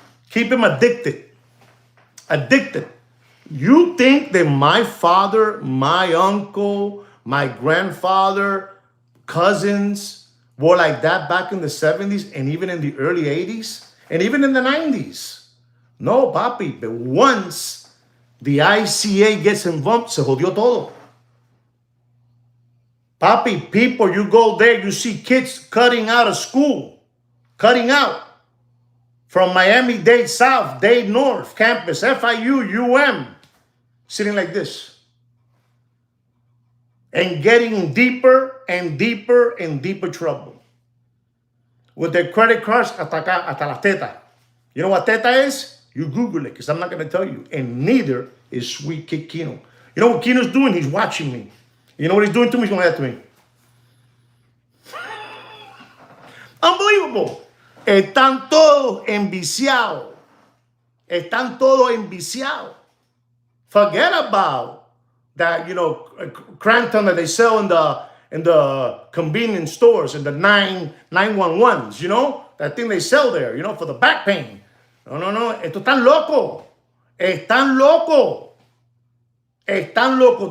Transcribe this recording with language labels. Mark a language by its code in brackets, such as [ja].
[en] Keep them addicted. Addicted. You think that my father, my uncle, my grandfather, cousins were like that back in the 70s and even in the early 80s and even in the 90s? [es] No, papi. [en] But once the ICA gets involved, [es] se jodió todo. [en] Papi, people, you go there, you see kids cutting out of school. Cutting out. From Miami-Dade South, Dade North, campus, FIU, sitting like this. And getting deeper and deeper and deeper trouble. With their credit cards [es] hasta las tetas. [en] You know what teta is? You Google it, because I'm not going to tell you. And neither is Sweet Kid Kino. You know what Kino's doing? He's watching me. You know what he's doing to me? He's going to that to me. Unbelievable. [es] Están todos enviciados. Están todos enviciados. [en] Forget about that, Crampton that they sell in the convenience stores, in the 911s, that thing they sell there, for the back pain. [es] No. Estos están locos. Están locos. Están locos.